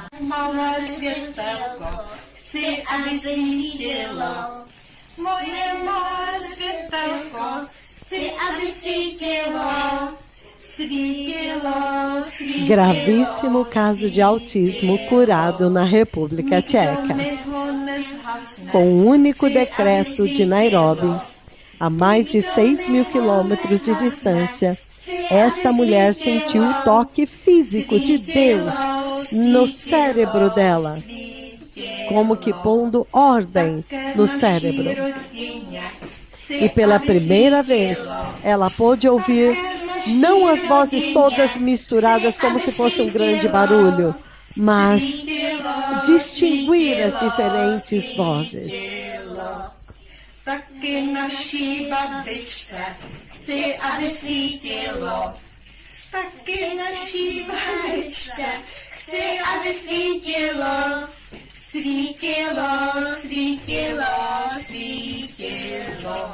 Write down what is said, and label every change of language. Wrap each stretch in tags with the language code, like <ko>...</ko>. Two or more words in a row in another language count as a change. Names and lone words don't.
<cs>Malé světelko, chci, aby svítilo, moje malé světelko, chci, aby svítilo, svítilo, svítilo.</cs> <pt>Gravíssimo caso de autismo curado na República Tcheca. Com um único decreto de Nairobi, a mais de 6.000 quilômetros de distância, esta mulher sentiu o toque físico de Deus no cérebro dela, como que pondo ordem no cérebro. E pela primeira vez, ela pôde ouvir não as vozes todas misturadas como se fosse um grande barulho, mas distinguir as diferentes vozes.</pt> <cs>Taky naší babičce chci, aby svítilo. Taky naší babičce chci, aby svítilo. Svítilo, svítilo, svítilo.</cs>